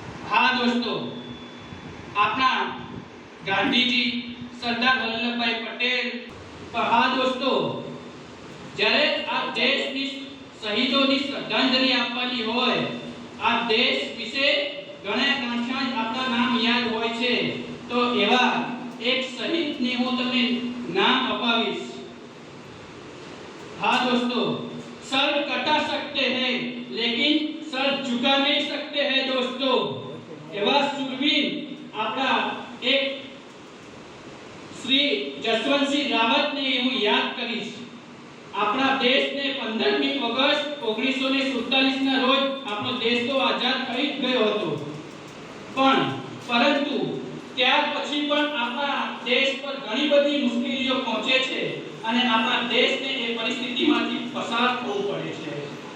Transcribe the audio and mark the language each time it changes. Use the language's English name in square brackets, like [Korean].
[Gujarati] હા દોસ્તો, આપણા ગાંધીજી, સરદાર વલ્લભભાઈ પટેલ, હા દોસ્તો, જ્યારે આ દેશની શહીદોની શ્રદ્ધાંજલિ આપવાની હોય, આ દેશ વિશે ઘણા ગાંઠિયા આપણા નામ યાદ હોય છે, તો એવા એક શહીદને હું તમને નામ અપાવીશ. [Hindi] हाँ दोस्तों, सर कटा सकते हैं लेकिन सर झुका नहीं सकते हैं दोस्तों. [Gujarati] एवा शूरवीर આપણા એક શ્રી જસવંતસિંહ રાવતને હું યાદ કરીશ. આપણા દેશને 15મી ઓગસ્ટ 1947 ના રોજ આપણો દેશ તો આઝાદ થઈ ગયો હતો, પરંતુ ત્યાર પછી પણ આપણા દેશ પર ઘણી બધી મુશ્કેલીઓ પહોંચે છે અને આપણા દેશને એ પરિસ્થિતિમાંથી પસાર થવું પડે છે.